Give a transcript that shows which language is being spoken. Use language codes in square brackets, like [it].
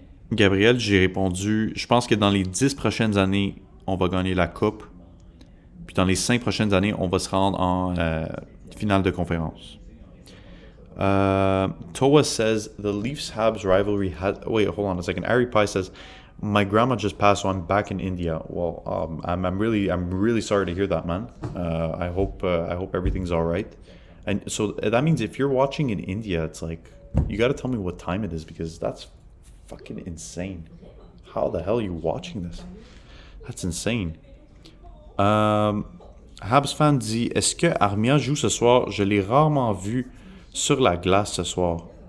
[fr] Gabriel, j'ai répondu, je pense que dans les 10 prochaines années, on va gagner la coupe. Puis dans les 5 prochaines années, on va se rendre en finale de conférence. [en] Toa says, the Leafs-Habs rivalry has... Wait, hold on a second. Ari Pai says, my grandma just passed, so I'm back in India. Well, I'm really sorry to hear that, man. I hope everything's all right. And so that means if you're watching in India, it's like, you got to tell me what time it is, because that's fucking insane. How the hell are you watching this? That's insane. [fr] Habs Fan dit, est-ce que Armia joue ce soir? Je l'ai rarement vu sur la glace ce soir.